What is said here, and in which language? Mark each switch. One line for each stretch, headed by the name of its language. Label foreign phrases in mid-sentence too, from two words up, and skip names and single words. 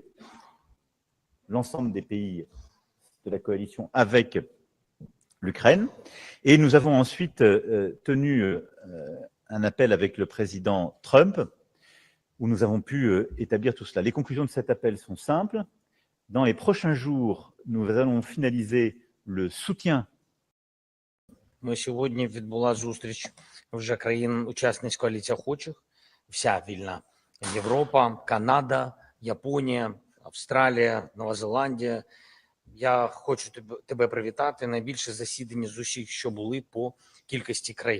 French: L'ensemble des pays de la coalition avec l'Ukraine. Et nous avons ensuite tenu un appel avec le président Trump, où nous avons pu établir tout cela. Les conclusions de cet appel sont simples. Dans les prochains jours, nous allons finaliser le soutien.
Ukrainian: Сьогодні відбула зустріч вже країн-учасниць коаліції охочих, вся вільна Європа, Канада, Японія, Австралія, Нова Зеландія. Я хочу тебе привітати. Найбільше засідання з усіх, що були по кількості країн.